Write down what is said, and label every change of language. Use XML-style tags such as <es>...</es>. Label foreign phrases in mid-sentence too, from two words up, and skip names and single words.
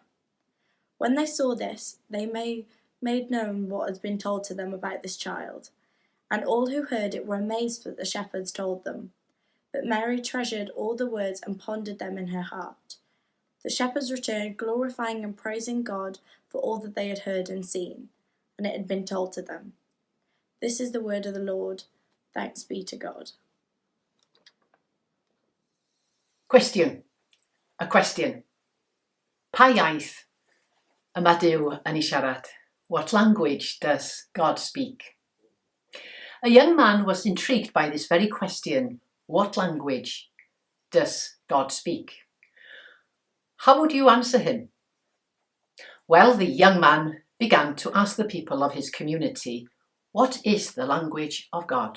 <en>When they saw this, they made known what had been told to them about this child, and all who heard it were amazed at the shepherds told them. But Mary treasured all the words and pondered them in her heart. The shepherds returned, glorifying and praising God for all that they had heard and seen, and it had been told to them. This is the word of the Lord. Thanks be to God.</en> <cy>Cwestiwn. Y cwestiwn. Pa iaith yma Duw yn ei siarad?</cy> <en>What language does God speak? A young man was intrigued by this very question. What language does God speak? How would you answer him? Well, the young man began to ask the people of his community, what is the language of God?</en>